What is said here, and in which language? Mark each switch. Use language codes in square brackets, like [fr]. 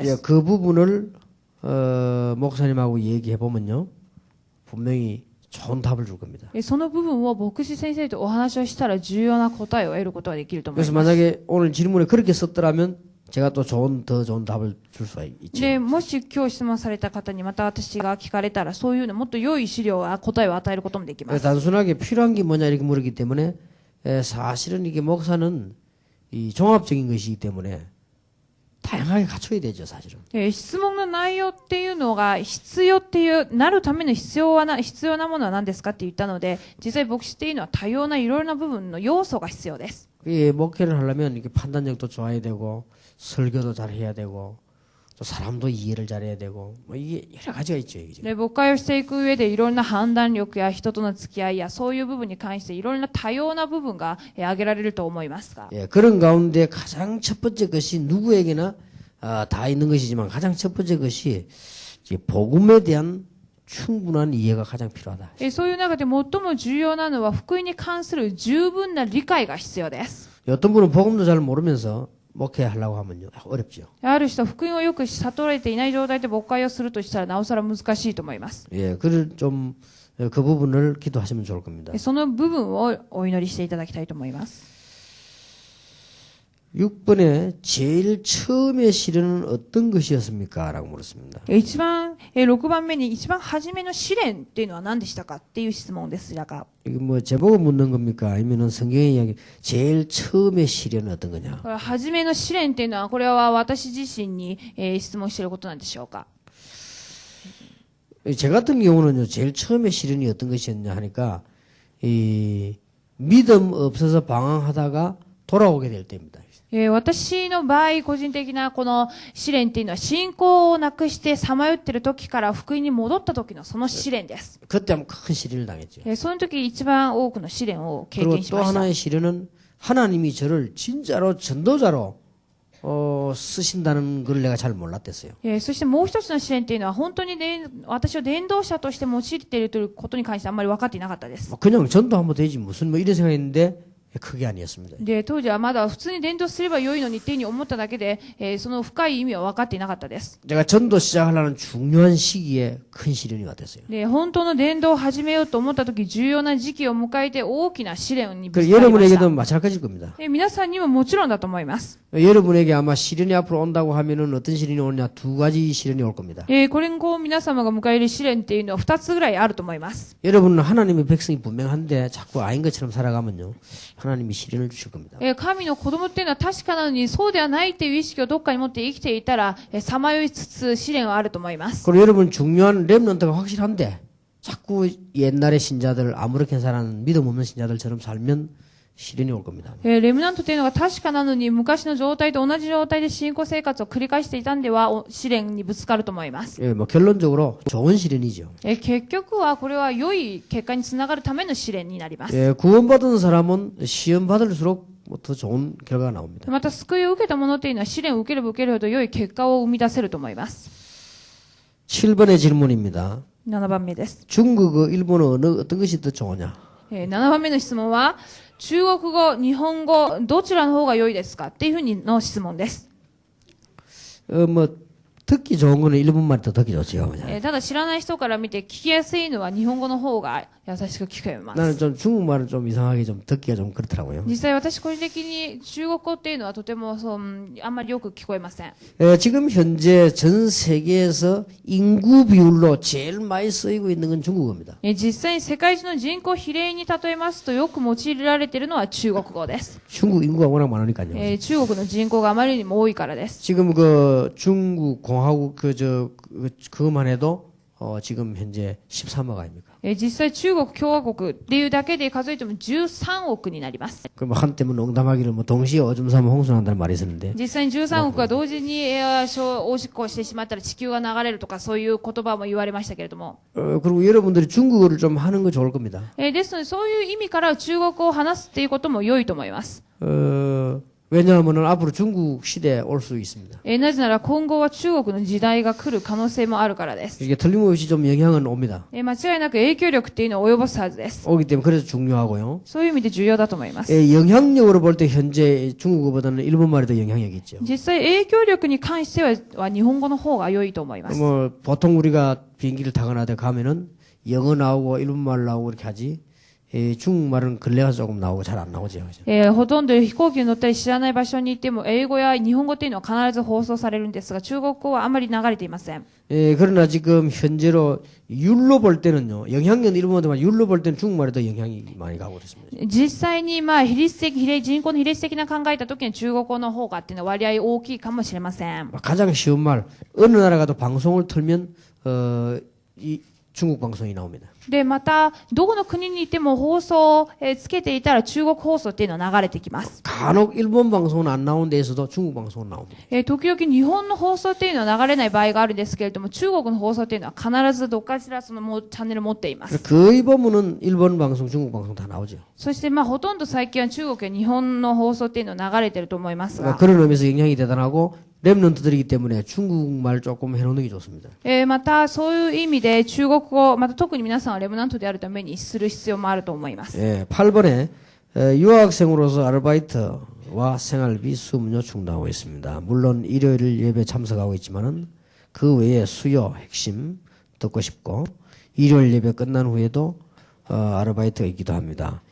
[ko] 예, [ja] す。 [ko] 그 부분을 목사님하고 얘기해 보면요, 분명히 좋은 답을 줄 겁니다. [ja] その部分を牧師先生とお話をしたら重要な答えを得ることができると思い [ko] 그래서 [ja] ます。 [ko] 만약에 오늘 질문에 그렇게 썼더라면 제가 또 더 좋은 답을 줄 수가 있죠. [ja] で、もし今日質問された方にまた私が聞かれたら、そういうのもっと良い資料や答えを与えることもできます。 [ko] 단순하게 필요한 게 뭐냐 이렇게 물었기 때문에 사실은 이게 목사는 이 종합적인 것이기 때문에 다양하게 갖춰야 되죠, 사실은. [ja] 質問の内容っていうのが必要っていうなるための必要なものは何ですかって言ったので、実際牧師っていうのは多様ないろいろな部分の要素が必要です。 [ko] 이 목회를 하려면 이렇게 판단력도 좋아야 되고 설교도 잘 해야 되고 또 사람도 이해를 잘해야 되고 뭐 이게 여러 가지가 있죠, 이게. [ja] で、牧会をしていく上でいろんな判断力や人との付き合いやそういう部分に関していろんな多様な部分が挙げられると思いますが、 [ko] 예, 그런 가운데 가장 첫 번째 것이 누구에게나 다 있는 것이지만 가장 첫 번째 것이 이제 복음에 대한 충분한 이해가 가장 필요하다. [ja] そういう中で最も重要なのは福音に関する十分な理解が必要です。 [ko] 어떤 분은 복음도 잘 모르면서 목회하려고 하면요 어렵죠. [ja] ある人は福音をよく悟られていない状態で牧会をするとしたらなおさら難しいと思います。 [ko] 예, 그를 좀 그 부분을 기도하시면 좋을 겁니다. [ja] その部分をお祈りしていただきたいと思います。 [ko] 6번에 제일 처음에 시련은 어떤 것이었습니까? 라고 물었습니다. [ja] 一番、6番目に一番初めの試練っていうのは何でしたかっていう質問ですが、 [ko] 이거 뭐 제보고 묻는 겁니까? 아니면은 성경의 이야기 제일 처음에 시련은 어떤 거냐? [ja] これ初めの試練っていうのはこれは私自身に、質問していることなんでしょうか。 [ko] 제 같은 경우는요, 제일 처음에 시련이 어떤 것이었냐 하니까, 이, 믿음 없어서 방황하다가 돌아오게 될 때입니다. [ja] 私の場合、個人的なこの試練っていうのは信仰をなくしてさまよっている時から福音に戻った時のその試練です。 [ko] 그때 한번 큰 시련을 당했죠. [ja] その時一番多くの試練を経 [ko] 그리고 [ja] 験し [ko] 또 [ja] ました。 [ko] 하나의 시련은 하나님이 저를 진짜로 전도자로 쓰신다는 걸 내가 잘 몰랐댔어요. [ja] そしてもう一つの試練っていうのは本当に私を伝道者として用いているということに関してあんまり分かっていなかったです。 [ko] 그냥 전도하면 되지 무슨 뭐 이런 생각했는데 그게 아니었습니다. [ja] で、当時はまだ普通に伝道すれば良いのにっていうふうに思っただけで、その深い意味は分かっていなかったです。 [ko] 제가 전도 시작하려는 중요한 시기에 큰 시련이 왔댔어요. [ja] で、本当の伝道を始めようと思った時、重要な時期を迎えて大きな試練にぶ [ko] 그 [ja] つかりました。 [ko] 여러분에게도 마찬가지일 겁니다. [ja] で、皆さんにももちろんだと思います。 [ko] 여러분에게 아마 시련이 앞으로 온다고 하면은 어떤 시련이 오느냐 두 가지 시련이 올 겁니다. [ja] これ後皆様が迎える試練っていうのは2つぐらいあると思います。 [ko] 여러분은 하나님의 백성이 분명한데 자꾸 아닌 것처럼 살아가면요 하나님이 시련을 주실 겁니다. [ja] 神の子供っていうのは確かなのにそうではないっていう意識をどっかに持って生きていたらさまよいつつ試練はあると思います。 [ko] 그리고 여러분 중요한 렘넌트가 확실한데 자꾸 옛날의 신자들 아무렇게 살아는 믿음 없는 신자들처럼 살면 시련이 올 겁니다. [ja] レムナントというのが確かなのに昔の状態と同じ状態で信仰生活を繰り返していたんでは試練にぶつかると思います。 [ko] 예, 뭐 결론적으로 좋은 시련이죠. [ja] 結局はこれは良い結果につながるための試練になります。 [ko] 예, 구원받은 사람은 시험 받을수록 더 좋은 결과가 나옵니다. [ja] また救いを受けたものというのは試練を受ければ受けるほど良い結果を生み出せると思います。 [ko] 7번의 질문입니다. [ja] 7番目です。 [ko] 중국어, 일본어 어떤 것이 더 좋으냐? [ja] 7番目の質問は中国語、日本語どちらの方が良いですかっていうふうにの質問です。 [ko] 뭐 듣기 좋은 거는 일본말이 더 듣기 좋지요. [ja] ただ知らない人から見て聞きやすいのは日本語の方が優しく聞こえます。 [ko] 나는 좀 중국말은 좀 이상하게 좀 듣기가 좀 그렇더라고요. [ja] 実際私個人的に中国語っていうのはとてもあんまりよく聞こえません。 [ko] 지금 현재 전 세계에서 인구 비율로 제일 많이 쓰이고 있는 건 중국어입니다. [ja] 実際に世界中の人口比例に例えますとよく用いられているのは中国語です。 [ko] 중국 인구가 워낙 많으니까요. [ja] 中国の人口があまりにも多いからです。 [ko] 지금 그 중국 공화국 그것만 해도 지금 현재 13억 아닙니까? [ja] 実際中国共和国っていうだけで数えても13億になります。 [ko] 그 한때는 농담하기를 뭐 동시에 오줌 싸면 홍수난다는 말이 있었는데 [ja] 実際に13億が同時におしっこをしてしまったら地球が流れるとかそういう言葉も言われましたけれども、 [ko] 그리고 여러분들이 중국어를 좀 하는 거 좋을 겁니다. [ja] ですのでそういう意味から中国語を話すっていうことも良いと思います。 [ko] 왜냐하면 앞으로 중국 시대에 올 수 있습니다. [ja] なぜなら今後は中国の時代が来る可能性もあるからです。 [ko] 이게 틀림없이 좀 영향은 옵니다. [ja] 間違いなく影響力っていうのを及ぼすはずです。 [ko] 오기 때문에 그래서 중요하고요. [ja] そういう意味で重要だと思います。 [ko] 영향력으로 볼 때 현재 중국어보다는 일본말이 더 영향력이 있죠. [ja] 実際影響力に関しては日本語の方が良いと思います。 [ko] 뭐 보통 우리가 비행기를 타거나 가면은 영어 나오고 일본말 나오고 이렇게 하지. 중국말은 근래가 조금 나오고 잘 안 나오죠. [ja] ほとんど飛行機に乗ったり知らない場所に行っても英語や日本語っていうのは必ず放送されるんですが中国語はあまり流れていません。 [ko] 그러나 지금 현재로 율로 볼 때는요. 영향력은 일본어지만 율로 볼 때는 중국말에 더 영향이 많이 가고 그렇습니다. [ja] 実際に人口の比率的な考えた時に中国語の方がっていうのは割合大きいかもしれません。 [ko] 가장 쉬운 말 어느 나라 가도 방송을 틀면 이 중국 방송이 나옵니다. [ja] で、また、どこの国にいても放送をつけていたら中国放送っていうのは流れてきます。 [ko] 간혹 일본 방송은 안 나온 데에서도 중국 방송은 나옵니다. [ja] 時々日本の放送っていうのは流れない場合があるんですけれども、中国の放送っていうのは必ずどっかしらそのチャンネルを持っています。 [ko] 거의 보면은 일본 방송, 중국 방송 다 나오죠. [ja] そしてほとんど最近は中国や日本の放送っていうのは流れてると思いますが、 [ko] 그런 의미에서 영향이 대단하고 랩런트들이기 때문에 중국말 조금 해놓는 게 좋습니다. [ja] またそういう意味で中国語、また特に皆さんはレムナントであるためにする必要もあると思います。 [ko] 8번에 유학생으로서 아르바이트와 생활비 수업료 충당하고 있습니다. 물론 일요일 예배 참석하고 있지만은 그 외에 수요 핵심 듣고 싶고 일요일 예배 끝난 후에도 아르바이트가 있기도 합니다.